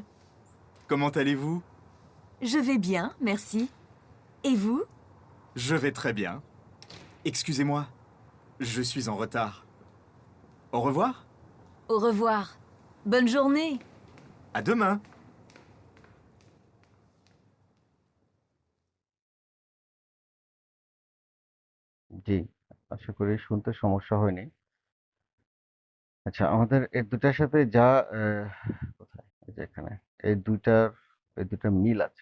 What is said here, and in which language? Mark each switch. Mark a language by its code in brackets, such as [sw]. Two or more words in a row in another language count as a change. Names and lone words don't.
[fr] comment allez-vous? Je vais bien, merci. Et vous? Je vais très bien. Excusez-moi, je suis en retard. Au revoir, Au revoir. Bonne journée. à demain. [bn] জি, আশা করি শুনতে সমস্যা হয়নি। আচ্ছা, আমাদের এই দুটার সাথে যা কোথায়? এই যে এখানে। এই দুইটার মিল আছে।